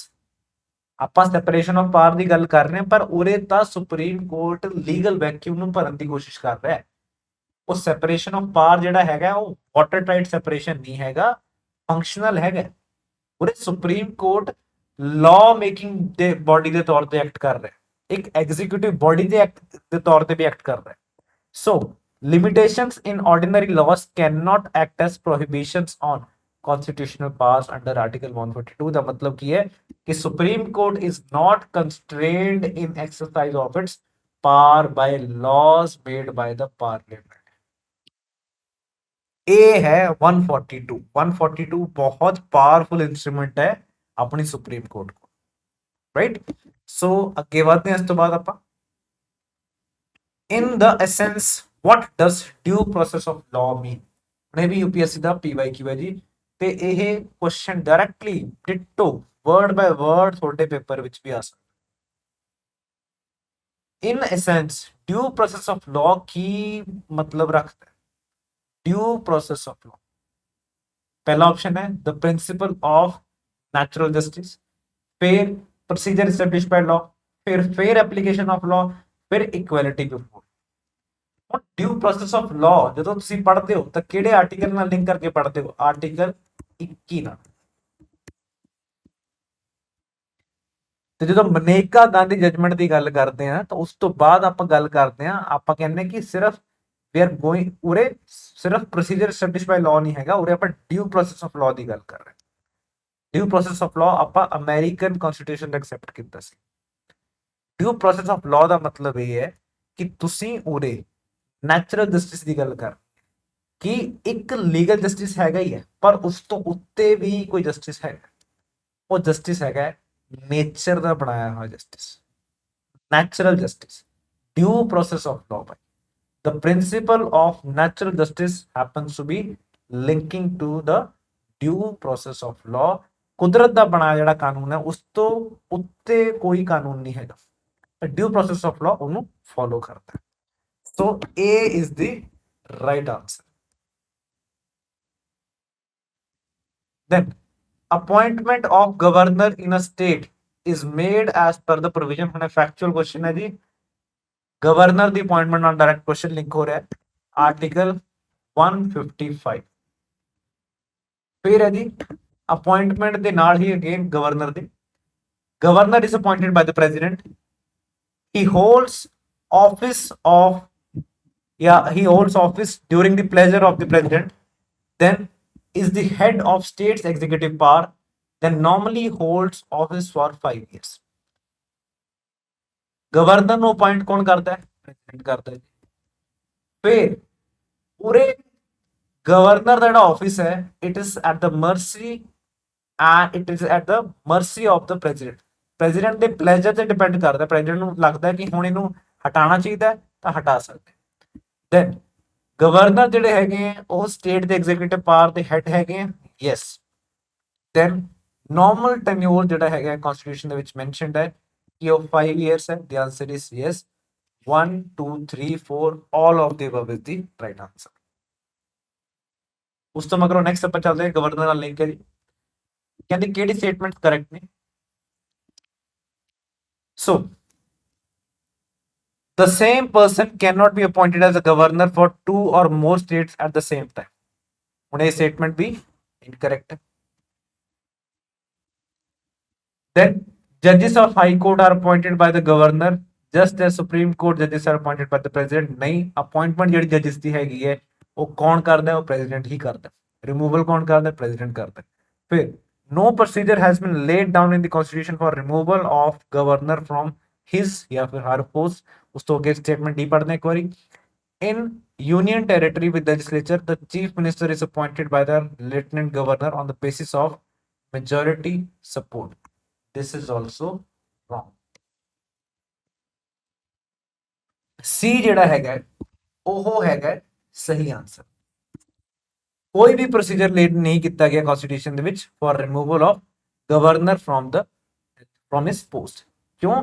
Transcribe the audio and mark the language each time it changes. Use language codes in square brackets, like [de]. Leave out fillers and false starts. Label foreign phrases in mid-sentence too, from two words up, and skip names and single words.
[pa] ਆਪਾਂ [en] separation of power [pa] ਦੀ ਗੱਲ ਕਰ ਰਹੇ ਹਾਂ, ਪਰ ਉਰੇ ਤਾਂ ਸੁਪਰੀਮ ਕੋਰਟ [en] legal vacuum [pa] ਨੂੰ ਭਰਨ ਦੀ ਕੋਸ਼ਿਸ਼ ਕਰ ਰਿਹਾ ਹੈ। ਉਹ [en] separation of power [pa] ਜਿਹੜਾ ਹੈਗਾ ਉਹ [en] water tight separation [pa] ਨਹੀਂ ਹੈਗਾ, ਫੰਕਸ਼ਨਲ ਹੈਗਾ। ਉਰੇ ਸੁਪਰੀਮ ਕੋਰਟ [en] law making [pa] ਦੇ ਬੋਡੀ ਦੇ ਤੌਰ ਤੇ ਐਕਟ ਕਰ ਰਿਹਾ, ਇੱਕ [en] executive body [pa] ਦੇ ਐਕਟ ਦੇ ਤੌਰ ਤੇ ਵੀ ਐਕਟ ਕਰ ਰਿਹਾ। [en] So, limitations in ordinary laws cannot act as prohibitions on constitutional powers under Article 142। [pa] ਦਾ ਮਤਲਬ ਕੀ ਹੈ ਕਿ [en] Supreme Court is not constrained in exercise of its power by laws made by the Parliament। [pa] ਇਹ ਹੈ 142। 142 ਬਹੁਤ [en] powerful instrument [pa] ਹੈ ਆਪਣੀ ਸੁਪਰੀਮ ਕੋਰਟ ਕੋਲ, ਰਾਈਟ। ਸੋ ਅੱਗੇ ਵਧਦੇ ਹਾਂ। ਇਸ ਤੋਂ ਬਾਅਦ ਆਪਾਂ [en] in the essence what does due process of law mean। ਹੁਣ ਇਹ ਵੀ यूपीएससी ਦਾ PYQ ਹੈ ਜੀ, ਤੇ ਇਹ ਕੁਐਸਚਨ directly ditto word by word ਤੁਹਾਡੇ ਪੇਪਰ ਵਿੱਚ ਵੀ ਆ ਸਕਦਾ। in essence due process of law [pa] ਕੀ ਮਤਲਬ ਰੱਖਦਾ ਹੈ? [en] due process of law [hi] पहला ऑप्शन है [en] the principle of natural justice, फिर procedure established by law, फिर fair application of law, फिर equality before। [pa] ਹੁਣ [en] due process of law [pa] ਜਦੋਂ ਤੁਸੀਂ ਪੜ੍ਹਦੇ ਹੋ ਤਾਂ ਕਿਹੜੇ ਆਰਟੀਕਲ ਨਾਲ ਲਿੰਕ ਕਰਕੇ ਪੜ੍ਹਦੇ ਹੋ? ਆਰਟੀਕਲ 21 ਨਾਲ। ਤੇ ਜਦੋਂ ਮਨੇਕਾ ਗਾਂਧੀ ਜਜਮੈਂਟ ਦੀ ਗੱਲ ਕਰਦੇ ਆ ਤਾਂ ਉਸ ਤੋਂ ਬਾਅਦ ਆਪਾਂ ਗੱਲ ਕਰਦੇ ਆ, ਆਪਾਂ ਕਹਿੰਦੇ ਕਿ ਸਿਰਫ [en] we are going [pa] ਉਰੇ ਸਿਰਫ [en] procedure establish by law [pa] ਨਹੀਂ ਹੈਗਾ, ਉਰੇ ਆਪਾਂ [en] due process of law [pa] ਦੀ ਗੱਲ ਕਰ ਰਹੇ ਹਾਂ। [en] due process of law [pa] ਆਪਾਂ [en] American constitution [pa] ਦਾ ਐਕਸੈਪਟ ਕੀਤਾ ਸੀ। [en] due process of law [pa] ਦਾ ਮਤਲਬ ਇਹ ਹੈ ਕਿ ਤੁਸੀਂ ਉਰੇ [en] natural justice [pa] ਦੀ ਗੱਲ ਕਰ ਕਿ ਇੱਕ [en] legal justice [pa] ਹੈਗਾ ਹੀ ਹੈ, ਪਰ ਉਸ ਤੋਂ ਉੱਤੇ ਵੀ ਕੋਈ ਜਸਟਿਸ ਹੈਗਾ। ਉਹ ਜਸਟਿਸ ਹੈਗਾ [hi] नेचर का बनाया हुआ जस्टिस, [en] natural justice. due process of law by the principle of natural justice happens to be linking to the due process of law. [hi] कुदरत का बनाया [pa] ਜਿਹੜਾ ਕਾਨੂੰਨ ਹੈ ਉਸ ਤੋਂ ਉੱਤੇ ਕੋਈ ਕਾਨੂੰਨ ਨਹੀਂ ਹੈਗਾ, ਪਰ [en] due process of law [pa] ਉਹਨੂੰ ਫੋਲੋ ਕਰਦਾ ਹੈ। [en] सो A is the right answer। Then appointment of governor in a state is made as per the provision। [pa] ਹੁਣ [en] factual question [pa] ਹੈ ਜੀ, ਗਵਰਨਰ ਦੀ ਅਪਾਇੰਟਮੈਂਟ ਨਾਲ [en] direct question link [pa] ਹੋ ਰਿਹਾ ਹੈ ਆਰਟੀਕਲ 155। ਫਿਰ ਹੈ ਜੀ ਅਪਾਇੰਟਮੈਂਟ ਦੇ ਨਾਲ ਹੀ ਅਗੇਨ ਗਵਰਨਰ ਦੀ, [en] governor is appointed by the president, he holds office of he holds office during the pleasure of the president, then is the head of state's executive power, then normally holds office for 5 years. [pa] ਗਵਰਨਰ ਨੂੰ ਅਪਾਇੰਟ ਕੌਣ ਕਰਦਾ ਹੈ? ਪ੍ਰੈਜ਼ੀਡੈਂਟ ਕਰਦਾ ਹੈ। ਫਿਰ ਪੂਰੇ ਗਵਰਨਰ ਦਾ ਜਿਹੜਾ ਆਫਿਸ ਹੈ [en] it is at the mercy and it is at the mercy of the president. [pa] ਪ੍ਰੈਜ਼ੀਡੈਂਟ ਦੇ ਪਲੇਜਰ ਤੇ ਡਿਪੈਂਡ ਕਰਦਾ। ਪ੍ਰੈਜ਼ੀਡੈਂਟ ਨੂੰ ਲੱਗਦਾ ਕਿ ਹੁਣ ਇਹਨੂੰ ਹਟਾਉਣਾ ਚਾਹੀਦਾ ਤਾਂ ਹਟਾ ਸਕਦੇ। ਦੈਨ ਗਵਰਨਰ ਜਿਹੜੇ ਹੈਗੇ ਆ ਉਹ ਸਟੇਟ ਦੇ [en] executive power [pa] ਦੇ ਹੈਡ ਹੈਗੇ ਆ। ਯੈਸ। [en] then normal tenure [pa] ਜਿਹੜਾ ਹੈਗਾ ਕਨਸਟੀਟਿਊਸ਼ਨ ਦੇ ਵਿੱਚ ਮੈਂਸ਼ਨਡ ਹੈ ਕਿ ਉਹ 5 ਇਅਰਸ ਹੈ। [en] the answer is yes. 1 2 3 4 all of the above is the right answer। [pa] ਉਸ ਤੋਂ ਮਗਰੋਂ ਨੈਕਸਟ ਆਪਾਂ ਚੱਲਦੇ ਹਾਂ ਗਵਰਨਰ ਨਾਲ ਲਿੰਕ ਹੈ ਜੀ। ਕਹਿੰਦੇ ਕਿਹੜੀ ਸਟੇਟਮੈਂਟ ਕਰੈਕਟ ਨੇ? [en] ਸੋ the same person cannot be appointed as a governor for 2 or more states at the same time। [pa] ਹੁਣ ਇਹ ਸਟੇਟਮੈਂਟ ਵੀ ਇਨਕਰੈਕਟ ਹੈ। [en] then judges of high court are appointed by the governor just as supreme court judges are appointed by the president। [pa] ਨਹੀਂ, appointment ਜਿਹੜੀ judges ਦੀ ਹੈਗੀ ਹੈ ਉਹ ਕੌਣ ਕਰਦਾ ਹੈ? ਉਹ president ਹੀ ਕਰਦਾ ਹੈ। removal ਕੌਣ ਕਰਦਾ ਹੈ? president ਕਰਦਾ ਹੈ। [en] ਫਿਰ no procedure has been laid down in the constitution for removal of governor from his [hi] या फिर [en] her post। [pa] ਉਸ ਤੋਂ ਅੱਗੇ statement ਡੀ ਪੜ੍ਹਦੇ ਇੱਕ ਵਾਰੀ। [en] in union territory with legislature the chief minister is appointed by the lieutenant governor on the basis of majority support। this is also wrong। [pa] C ਜਿਹੜਾ ਹੈਗਾ ਉਹ ਹੈਗਾ ਸਹੀ ਆਨਸਰ। ਕੋਈ ਵੀ [en] procedure laid [pa] ਨਹੀਂ ਕੀਤਾ ਗਿਆ ਕਨਸਟੀਟਿਊਸ਼ਨ ਦੇ ਵਿੱਚ [en] for removal of governor from his post. [pa] ਕਿਉਂ?